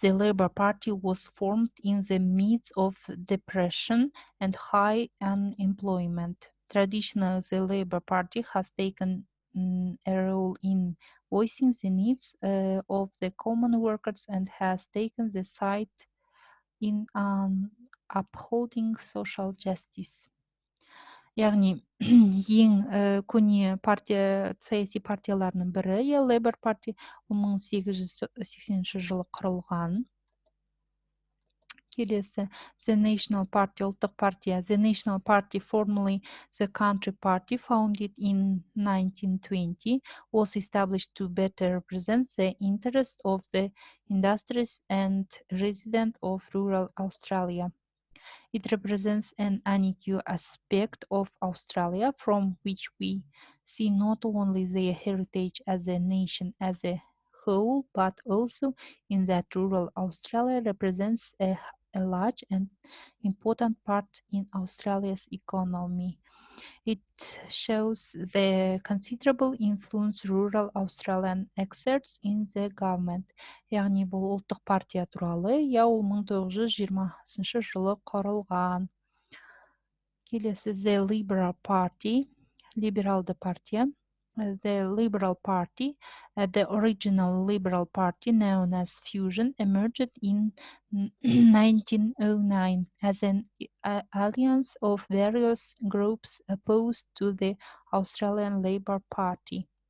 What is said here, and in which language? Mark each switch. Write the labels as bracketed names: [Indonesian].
[English] The Labour Party was formed in the midst of depression and high unemployment. Traditionally, the Labour Party has taken a role in voicing the needs of the common workers and has taken the side in upholding social justice. [Kazakh] Яғни ең көне саяси партияларының бірі, Labour Party, 1880 жылы құрылған. Келесі, [English] The National Party, [Kazakh] ұлттық партия. [English] The National Party, formerly the Country Party, founded in 1920, was established to better represent the interests of the industries and residents of rural Australia. It represents an unique aspect of Australia from which we see not only their heritage as a nation as a whole, but also in that rural Australia represents a large and important part in Australia's economy. It shows the considerable influence rural Australian exerts in the government. [Kazakh] Яғни бұл ұлттық партия туралы, ол 1920 жылы құрылған. Келесі, The Liberal Party, либералды партия. [English] The Liberal Party, the original Liberal Party known as Fusion, emerged in 1909 as an alliance of various groups opposed to the Australian Labor Party.